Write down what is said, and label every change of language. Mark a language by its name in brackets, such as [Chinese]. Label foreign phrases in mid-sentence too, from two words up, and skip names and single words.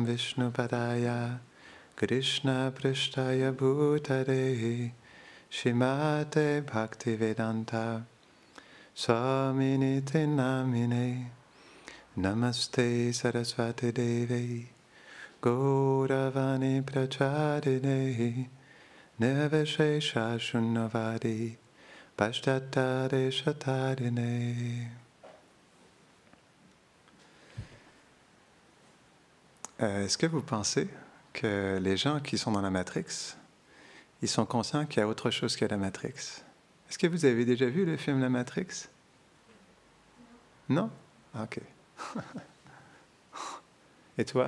[Sanskrit] विष्णु पादाय कृष्ण प्रेष्ठाय भूतले श्रीमते भक्तिवेदान्त स्वामिन्निति नामिने नमस्ते सारस्वते देवे गौरवाणी प्रचारिणे निर्विशेष शून्यवादि पाश्चात्य तारिणे. [French] Est-ce que vous pensez que les gens qui sont dans la Matrix, ils sont conscients qu'il y a autre chose que la Matrix? Est-ce que vous avez déjà vu le film La Matrix? Non? Ok. Et toi?